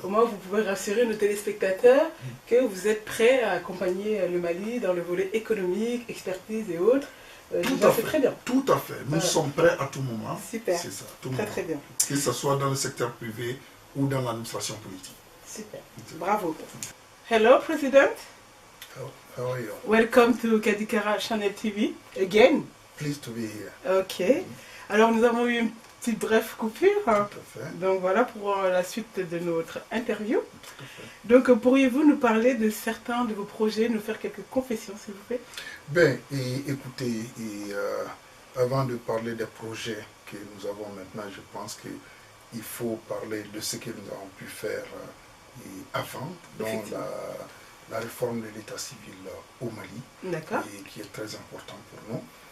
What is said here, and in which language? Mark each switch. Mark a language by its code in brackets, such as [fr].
[fr] Au moins, vous pouvez rassurer nos téléspectateurs que vous êtes prêts à accompagner le Mali dans le volet économique, expertise et autres, déjà, c'est très bien. Tout à fait. Nous sommes prêts à tout moment. Super. C'est ça, tout Très moment. très bien. Que ce soit dans le secteur privé ou dans l'administration politique. Super. Bravo. [en] Hello, President. How are you? Welcome to Kadikara Channel TV again. Pleased to be here. Ok. [fr] Alors, nous avons eu une petite brève coupure. Hein. Tout à fait. Donc, voilà pour la suite de notre interview. Tout à fait. Donc, pourriez-vous nous parler de certains de vos projets, nous faire quelques confessions, s'il vous plaît? Ben, écoutez, avant de parler des projets que nous avons maintenant, je pense qu'il faut parler de ce que nous avons pu faire avant, dans la réforme de l'état civil au Mali, et qui est très important pour nous.